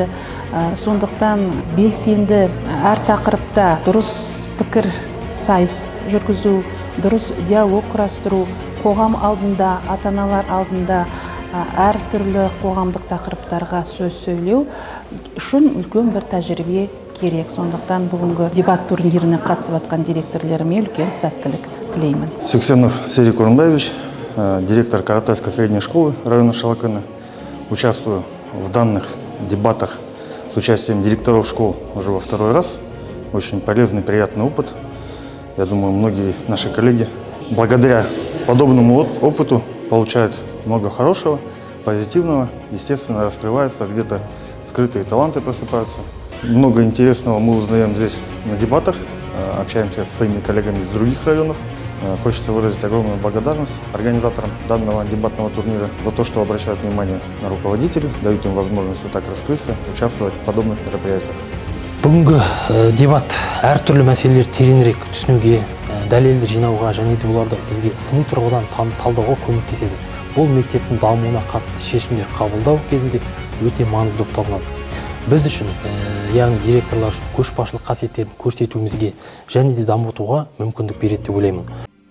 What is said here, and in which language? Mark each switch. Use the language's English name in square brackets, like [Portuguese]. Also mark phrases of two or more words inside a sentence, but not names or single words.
[Kazakh] Сондықтан белсенді әр тақырыпта дұрыс пікір сайыс жүргізу, дұрыс диалог құрастыру, қоғам алдында, ата-аналар алдында әр түрлі қоғамдық тақырыптарға сөз сөйлеу үшін үлкен бір тәжірибе керек. Сондықтан бүгінгі дебат турниріне қатысып жатқан директорлеріме үлкен сәттілік тілеймін. [Russian] Суксенов Сергей Курумбаевич, директор Каратайской средней школы района Шалакына. Участвую в данных дебатах с участием директоров школ уже во второй раз. Очень полезный, приятный опыт. Я думаю, многие наши коллеги благодаря подобному опыту получают много хорошего, позитивного. Естественно, раскрываются, где-то скрытые таланты просыпаются. Много интересного мы узнаем здесь на дебатах, общаемся с своими коллегами из других районов. Хочется выразить огромную благодарность организаторам данного дебатного турнира за то, что обращают внимание на руководителей, дают им возможность вот так раскрыться, участвовать в подобных мероприятиях. [Kazakh] Бүгінгі дебат әртүрлі мәселелер тереңірек түсінуге, дәлелді жинауға және де оларды бізге сыни тұрғыдан талдауға көмектеседі. Бұл мектептің дамуына қатысты шешімдер қабылдау кезінде өте маңызды болып табылады. Біз үшін, яғни директорлар үшін көшбасшылық қасиеттерін көрсетуімізге және де дамытуға мүмкіндік береді деп ойлаймын.